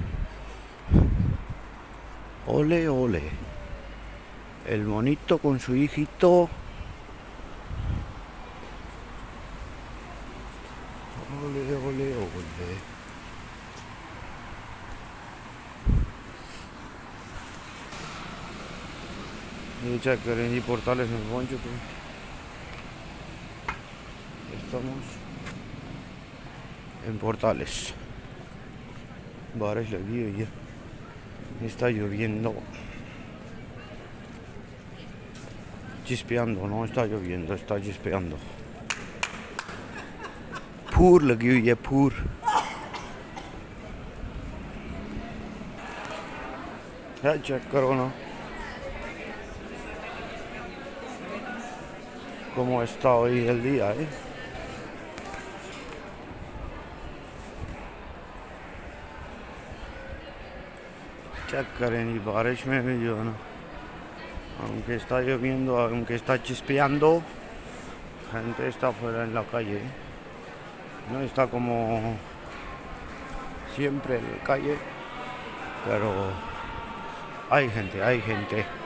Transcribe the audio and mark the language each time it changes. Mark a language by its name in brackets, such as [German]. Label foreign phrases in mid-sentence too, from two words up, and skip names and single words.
[Spanish] Ole, ole. El monito con su hijito. Ole, ole, ole. [Hindi] ये चेक करें जी Portales में पहुंच चुके हैं [Spanish] estamos en Portales [Hindi] बारिश लगी हुई है [Spanish] está lloviendo chispeando no está lloviendo está chispeando [Hindi] फूर लगी हुई है फूर है चेक करो ना [Spanish] cómo está hoy el día, Check करें y [Hindi] बारिश में भी जो है ना [Spanish] aunque está lloviendo, aunque está chispeando, gente está fuera en la calle, no está como siempre en la calle, pero hay gente, hay gente.